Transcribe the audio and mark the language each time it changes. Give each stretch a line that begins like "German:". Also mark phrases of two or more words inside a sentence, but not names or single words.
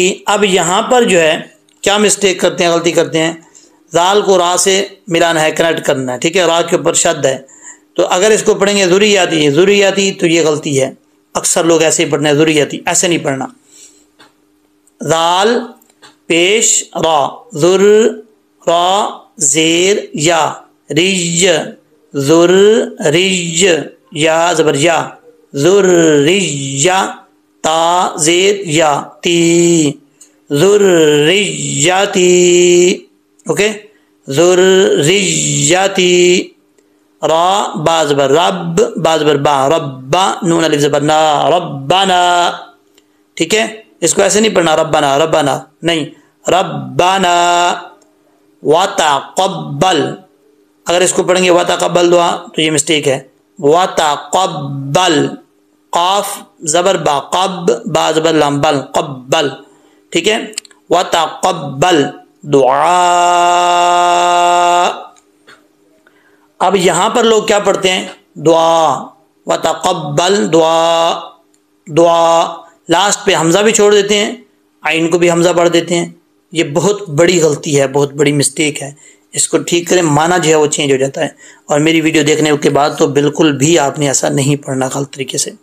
Urdu: اب یہاں پر جو ہے کیا مسٹیک کرتے ہیں، غلطی کرتے ہیں، زال کو را سے ملانا ہے، کنیکٹ کرنا ہے، ٹھیک ہے، را کے اوپر شد ہے، تو اگر اس کو پڑھیں گے ذریاتی، ذریاتی، تو یہ غلطی ہے، اکثر لوگ ایسے ہی پڑھنا ہے، ذریاتی، ایسے نہیں پڑھنا، زال پیش را، ذر را زیر یا، رج ذر رج، یا زبر یا، ذر رج، تا زیر یا، تی، ذریتی، اوکے، ذریتی، را با زبر رب، با زبر با، ربا، نون الف زبر نا، ربنا، ٹھیک ہے، اس کو ایسے نہیں پڑھنا ربنا، ربنا نہیں، ربنا، وتقبل، اگر اس کو پڑھیں گے
Arabic: وتقبل دعا
Urdu: تو یہ مسٹیک ہے، وتقبل، قاف زبر با، قب، با زبر لام، بل، قبل، ٹھیک ہے،
Arabic: وتقبل دعا۔
Urdu: اب یہاں پر لوگ کیا پڑھتے ہیں، دعا،
Arabic: وتقبل دعا،
Urdu: دعا، لاسٹ پہ حمزہ بھی چھوڑ دیتے ہیں، عین کو بھی حمزہ پڑھ دیتے ہیں، یہ بہت بڑی غلطی ہے، بہت بڑی مسٹیک ہے، اس کو ٹھیک کریں، معنی جو ہے وہ چینج ہو جاتا ہے، اور میری ویڈیو دیکھنے کے بعد تو بالکل بھی آپ نے ایسا نہیں پڑھنا غلط طریقے سے۔